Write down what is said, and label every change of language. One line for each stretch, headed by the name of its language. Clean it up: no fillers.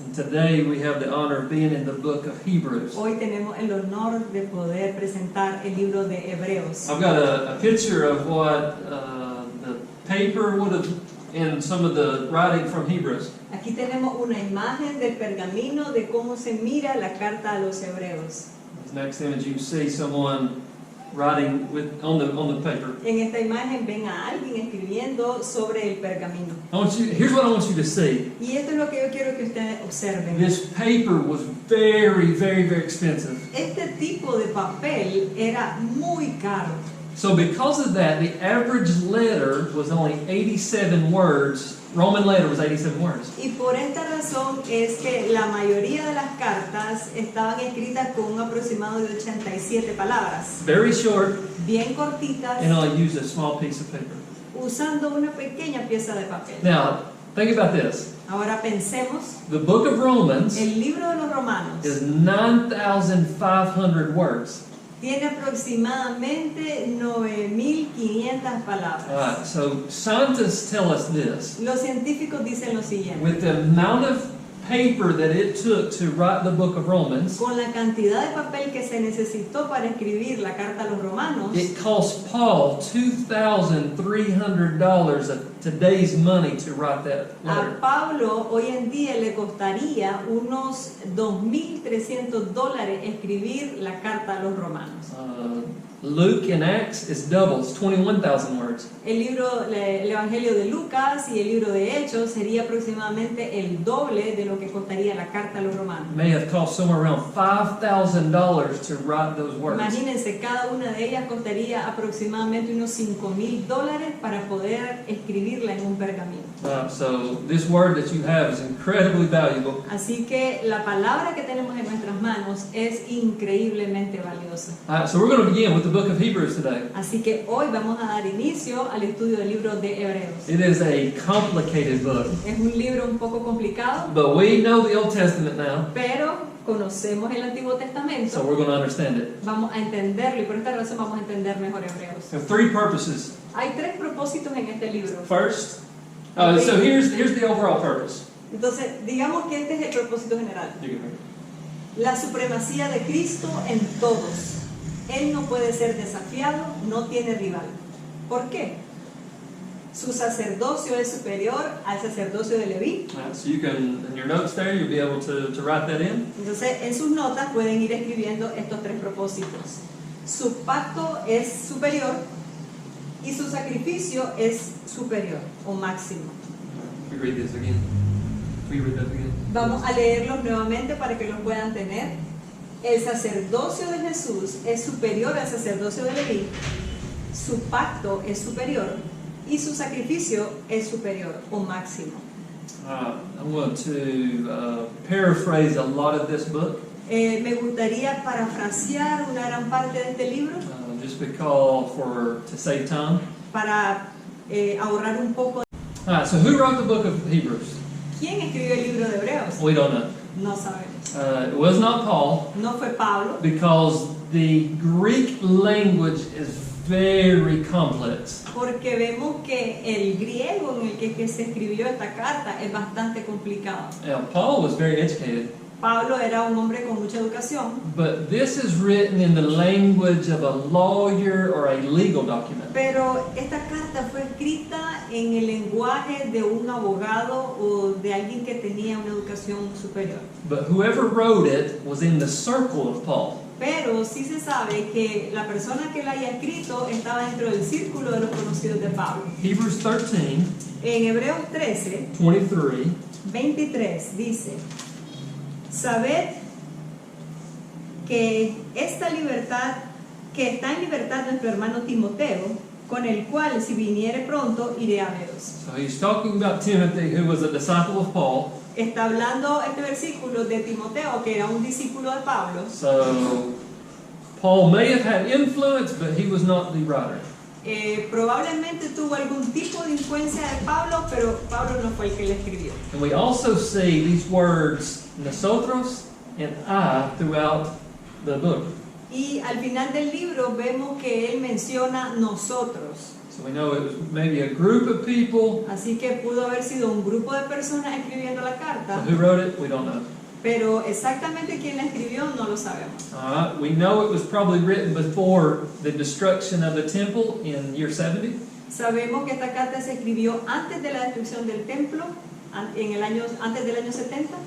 English: And today we have the honor of being in the book of Hebrews.
Spanish: Hoy tenemos el honor de poder presentar el libro de Hebreos.
English: I've got a picture of what the paper would have in some of the writing from Hebrews.
Spanish: Aquí tenemos una imagen del pergamino de cómo se mira la carta a los hebreos.
English: This next image, you see someone writing on the paper.
Spanish: En esta imagen ven a alguien escribiendo sobre el pergamino.
English: Here's what I want you to see.
Spanish: Y esto es lo que yo quiero que ustedes observen.
English: This paper was very, very, very expensive.
Spanish: Este tipo de papel era muy caro.
English: So because of that, the average letter was only 87 words. Roman letter was 87 words.
Spanish: Y por esta razón es que la mayoría de las cartas estaban escritas con un aproximado de 87 palabras.
English: Very short,
Spanish: Bien cortitas,
English: and only used a small piece of paper.
Spanish: usando una pequeña pieza de papel.
English: Now, think about this.
Spanish: Ahora pensemos,
English: The book of Romans
Spanish: el libro de los Romanos
English: is 9,500 words.
Spanish: tiene aproximadamente 9.500 palabras.
English: So scientists tell us this.
Spanish: Los científicos dicen lo siguiente.
English: With the amount of paper that it took to write the book of Romans,
Spanish: Con la cantidad de papel que se necesitó para escribir la carta a los romanos,
English: it cost Paul $2,300 of today's money to write that a letter.
Spanish: Pablo hoy en día le costaría unos $2.300 escribir la carta a los romanos.
English: Luke in Acts is double, it's 21,000 words.
Spanish: El Evangelio de Lucas y el libro de Hechos sería aproximadamente el doble de lo que costaría la carta a los romanos.
English: It may have cost somewhere around $5,000 to write those words.
Spanish: Imagínense, cada una de ellas costaría aproximadamente unos $5.000 para poder escribirla en un pergamino.
English: So this word that you have is incredibly valuable.
Spanish: Así que la palabra que tenemos en nuestras manos es increíblemente valiosa.
English: So we're going to begin with the book of Hebrews today.
Spanish: Así que hoy vamos a dar inicio al estudio del libro de Hebreos.
English: It is a complicated book,
Spanish: Es un libro un poco complicado,
English: but we know the Old Testament now,
Spanish: pero conocemos el Antiguo
English: so
Spanish: Testamento.
English: we're going to understand it.
Spanish: Vamos a entenderlo y por esta razón vamos a entender mejor Hebreos.
English: There are three purposes.
Spanish: Hay tres propósitos en este libro.
English: First, so here's the overall purpose.
Spanish: Entonces, digamos que este es el propósito general.
English: You can read it.
Spanish: La supremacía de Cristo en todos. Él no puede ser desafiado, no tiene rival. ¿Por qué? Su sacerdocio es superior al sacerdocio de Leví.
English: So you can, in your notes there, you'll be able to write that in.
Spanish: Entonces, en sus notas pueden ir escribiendo estos tres propósitos. Su pacto es superior y su sacrificio es superior o máximo.
English: We read this again. We read that again.
Spanish: Vamos a leerlos nuevamente para que los puedan tener. El sacerdocio de Jesús es superior al sacerdocio de Leví, su pacto es superior y su sacrificio es superior o máximo.
English: I want to paraphrase a lot of this book,
Spanish: Me gustaría parafrasear una gran parte de este libro
English: just because to save time.
Spanish: para ahorrar un poco.
English: So who wrote the book of Hebrews?
Spanish: ¿Quién escribió el libro de Hebreos?
English: We don't know.
Spanish: No sabemos.
English: It was not Paul,
Spanish: No fue Pablo,
English: because the Greek language is very complex.
Spanish: porque vemos que el griego en el que se escribió esta carta es bastante complicado.
English: Now, Paul was very educated,
Spanish: Pablo era un hombre con mucha educación,
English: but this is written in the language of a lawyer or a legal document.
Spanish: pero esta carta fue escrita en el lenguaje de un abogado o de alguien que tenía una educación superior.
English: But whoever wrote it was in the circle of Paul.
Spanish: Pero sí se sabe que la persona que la haya escrito estaba dentro del círculo de los conocidos de Pablo.
English: Hebrews 13,
Spanish: En Hebreos 13,
English: 23,
Spanish: 23 dice: Sabed que esta libertad, que está en libertad nuestro hermano Timoteo, con el cual si viniere pronto iré a veros.
English: So he's talking about Timothy, who was a disciple of Paul.
Spanish: Está hablando este versículo de Timoteo, que era un discípulo de Pablo.
English: So Paul may have had influence, but he was not the writer.
Spanish: Probablemente tuvo algún tipo de influencia de Pablo, pero Pablo no fue el que le escribió.
English: And we also see these words, nosotros and I, throughout the book.
Spanish: Y al final del libro vemos que él menciona nosotros.
English: So we know it was maybe a group of people.
Spanish: Así que pudo haber sido un grupo de personas escribiendo la
English: So
Spanish: carta,
English: who wrote it? We don't know.
Spanish: pero exactamente quién la escribió no lo sabemos.
English: We know it was probably written before the destruction of the temple in year 70.
Spanish: Sabemos que esta carta se escribió antes de la destrucción del templo, antes del año 70.